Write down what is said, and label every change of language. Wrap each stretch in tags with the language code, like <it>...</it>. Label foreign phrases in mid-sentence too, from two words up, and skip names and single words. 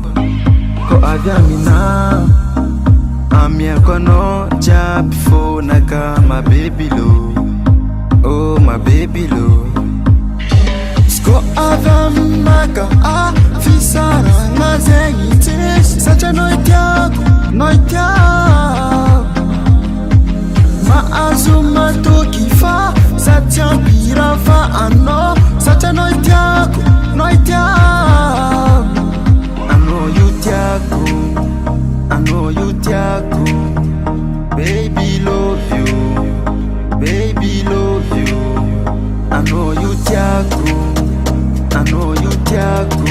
<mg>Ko avy amina amiako anao jiaby fonaka ma baby lo, ma baby lo. Tsy koa avy aminaka fisaragna zegny tsisy, satria anao itiako, anao itiako. Mahazo matoky fa za tsy ampira fa anao, satria anao itiako, anao itiako. Anao io tiako, anao io tiako.</mg> <en>Baby love you, baby love you.</en> <mg>Anao io tiako, anao io tiako.</mg>